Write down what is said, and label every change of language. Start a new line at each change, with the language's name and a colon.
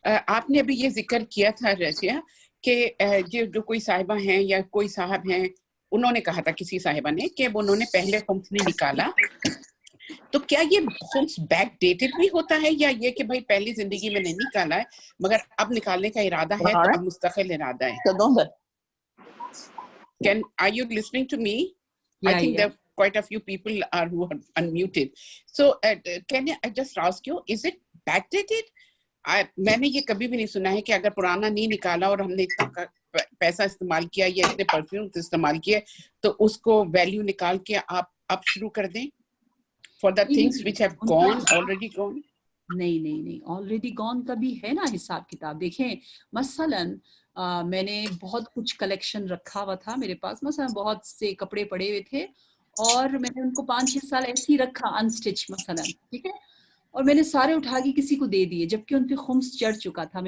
Urdu: آپ نے ابھی یہ ذکر کیا تھا رضیہ کہ جو کوئی صاحبہ ہیں یا کوئی صاحب ہیں, انہوں نے کہا تھا کسی صاحبہ نے کہ انہوں نے پہلے خمس نہیں نکالا, تو کیا یہ خمس بیک ڈیٹڈ بھی ہوتا ہے, یا یہ کہ بھائی پہلی زندگی میں نہیں نکالا ہے مگر اب نکالنے کا ارادہ ہے تو اب مستقل ارادہ ہے؟
English: Are you listening to me? Yeah, I think yeah. there are quite a few people who are unmuted. So can I just ask you, is it backdated?
Urdu: میں نے یہ کبھی بھی نہیں سنا ہے کہ اگر پرانا نہیں نکالا اور ہم نے اتنا پیسہ استعمال کیا یا اتنے پرفیوم استعمال کیے تو اس کو ویلیو نکال کے آپ اب شروع کر دیں
English: for the things which have gone, already gone?
Urdu: نہیں
English: already gone
Urdu: کا بھی ہے نا حساب کتاب. دیکھیں مثلاً میں نے بہت کچھ کلیکشن رکھا ہوا تھا میرے پاس, مثلا بہت سے کپڑے پڑے ہوئے تھے اور میں نے ان کو 5-6 سال ایسے ہی رکھا انسٹچ مثلاً, ٹھیک ہے, اور میں نے سارے اٹھا کے کسی کو دے دیے جبکہ ان پہ خمس چڑھ چکا تھا.